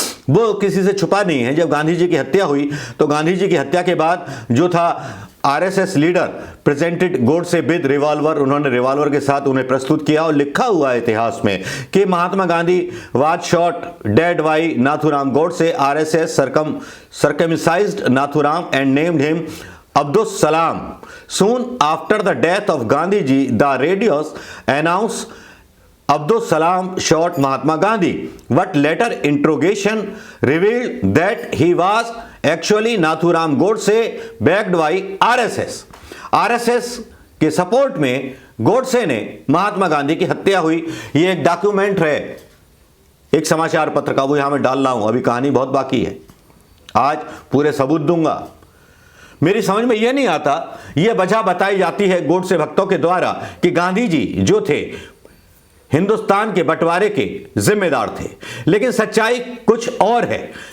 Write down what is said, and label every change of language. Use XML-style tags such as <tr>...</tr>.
<hi>वो किसी से छुपा नहीं है। जब गांधी जी की हत्या हुई तो गांधी जी की हत्या के बाद जो था</hi> <en>RSS leader presented Godse with revolver,</en> <hi>उन्होंने रिवॉल्वर के साथ उन्हें प्रस्तुत किया और लिखा हुआ है इतिहास में कि</hi> <en>Mahatma Gandhi was shot dead by Nathuram Godse, RSS circumcised Nathuram and named him Abdus Salam. Soon after the death of Gandhi ji, the radios announced Abdus Salam shot Mahatma Gandhi, but later interrogation revealed that he was actually Nathuram Godse backed by RSS.</en> <hi>RSS के support में गोडसे ने महात्मा गांधी की हत्या हुई। ये एक document है एक समाचार पत्र का, वो यहां मैं डाल रहा हूं। अभी कहानी बहुत बाकी है, आज पूरे सबूत दूंगा। मेरी समझ में यह नहीं आता, यह वजह बताई जाती है गोडसे भक्तों के द्वारा कि गांधी जी जो थे हिंदुस्तान के बंटवारे के जिम्मेदार थे, लेकिन सच्चाई कुछ और है।</hi>